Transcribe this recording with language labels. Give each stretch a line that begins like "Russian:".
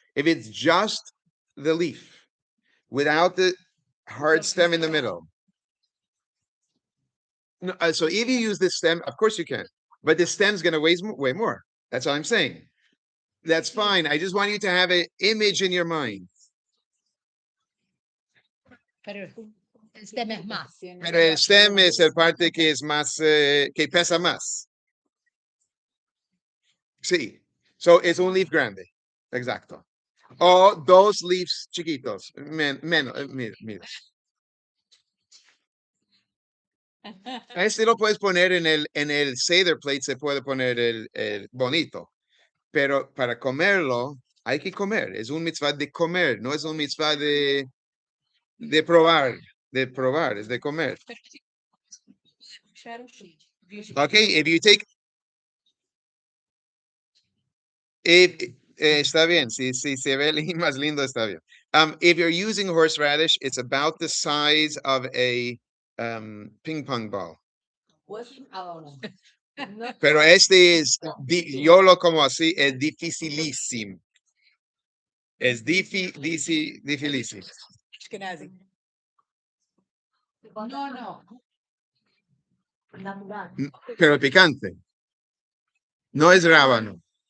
English: If it's just the leaf without the hard stem in the middle. No, so if you use this stem, of course you can, but the stem's going to weigh more. That's all I'm saying. That's fine. I just want you to have an image in your mind.
Spanish: Pero el stem es más. Pero el stem es el parte que es más, que pesa más. Sí.
English: So it's
Spanish: un leaf grande. Exacto. O 2 leaves chiquitos. Menos. Este lo puedes poner en el Seder plate, se puede poner el bonito. Pero para comerlo, hay que comer. Es un mitzvah de comer, no es un mitzvah de probar, es de comer.
English: Okay, if you take,
Spanish: está bien, si se ve más lindo, está bien.
English: If you're using horseradish, it's about the size of a ping pong ball.
Spanish: Pero este es, yo lo como así, es dificilísimo. Es dificilísimo. No. Pero picante. No es rábano.